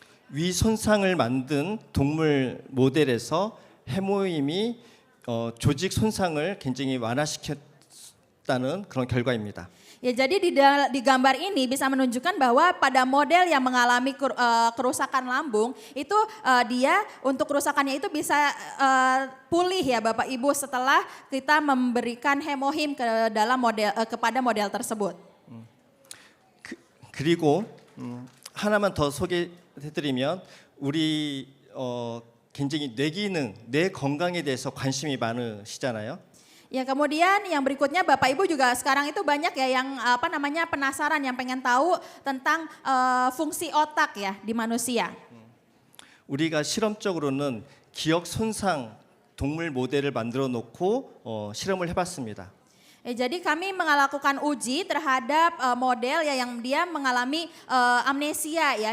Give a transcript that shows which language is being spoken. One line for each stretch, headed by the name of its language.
Korean: 위 손상을 만든 동물 모델에서 해모임이 조직 손상을 굉장히 완화시켰다는 그런 결과입니다.
Indonesian: Ya, jadi di gambar ini bisa menunjukkan bahwa pada model yang mengalami kerusakan lambung itu dia untuk kerusakannya itu bisa pulih ya Bapak Ibu setelah kita memberikan hemohim ke dalam kepada model tersebut.
Korean: 그리고 하나만 더 소개해드리면 우리 굉장히 뇌 기능, 뇌 건강에 대해서 관심이 많으시잖아요.
Indonesian: Ya, kemudian yang berikutnya Bapak Ibu juga sekarang itu banyak ya yang penasaran, yang pengen tahu tentang fungsi otak ya di manusia.
Korean: 우리가 실험적으로는 기억 손상 동물 모델을 만들어 놓고 실험을 해봤습니다.
Indonesian: Jadi kami melakukan uji terhadap model ya yang dia mengalami amnesia ya.